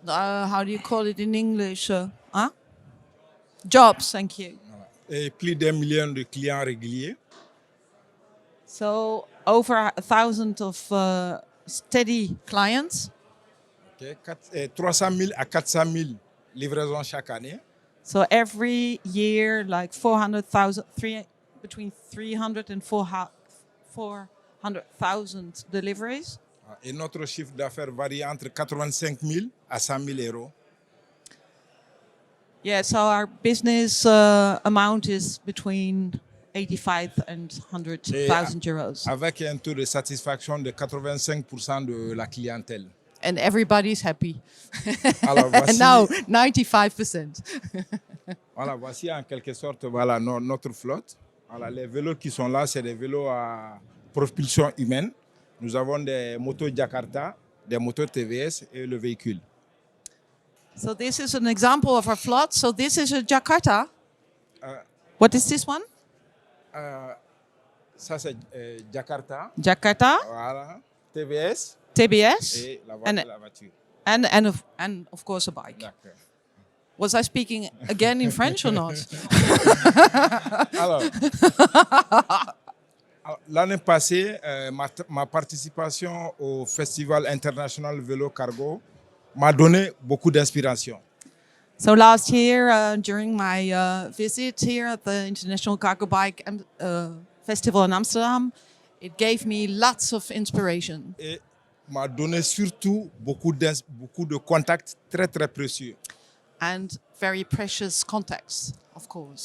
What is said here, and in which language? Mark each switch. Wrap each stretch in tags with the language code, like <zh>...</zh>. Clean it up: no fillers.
<en>How do you call it in English? Jobs, thank you.</en> <fr>Et plus d'1 million de clients réguliers.</fr> <en>So over 1,000 of steady clients. Okay.</en> <fr>300 000 à 400 000 livraisons chaque année.</fr> <en>So every year, like 400,000, between 300 and 400,000 deliveries.</en> <fr>Et notre chiffre d'affaires varie entre 85 000 à 100 000 euros.</fr> <en>Yeah, so our business amount is between 85 and 100,000 euros.</en> <fr>Avec un taux de satisfaction de 85% de la clientèle.</fr> <en>And everybody's happy.</en> <fr>Alors, voici,</fr> <en>And now 95%.</en> <fr>voilà, voici en quelque sorte voilà, notre flotte. Voilà, les vélos qui sont là, c'est des vélos à propulsion humaine. Nous avons des motos Jakarta, des motos TVS et le véhicule.</fr> <en>So this is an example of our float. So this is a Jakarta. What is this one?</en> <fr>Ça, c'est Jakarta. Jakarta, Voilà. TVS TBS, et</fr> <en>and</en> <fr>la voiture.</fr> <en>and of course a bike.</en> <fr>D'accord.</fr> <en>Was I speaking again in French or not?</en> <fr>Alors, l'année passée, ma participation au Festival international Vélo Cargo m'a donné beaucoup d'inspiration.</fr> <en>So last year, during my visit here at the International Cargo Bike Festival in Amsterdam, it gave me lots of inspiration.</en> <fr>Et m'a donné surtout beaucoup de contacts très, très précieux.</fr> <en>And very precious contacts, of course.</en>